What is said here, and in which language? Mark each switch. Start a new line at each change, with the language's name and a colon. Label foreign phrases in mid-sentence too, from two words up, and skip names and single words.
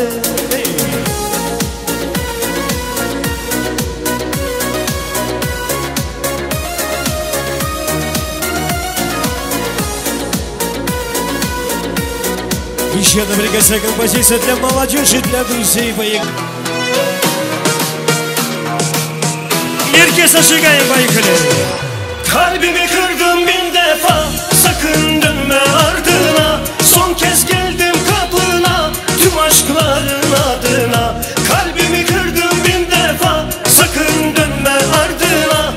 Russian: Еще одна прекрасная композиция для молодежи, для друзей моих.
Turkish: Herkes aşıkayın, поехали. Kalbimi kırdım bin defa, sakın dönme ardına. Son kez geldim kapına, tüm aşkların adına. Kalbimi kırdım bin defa, sakın dönme ardına.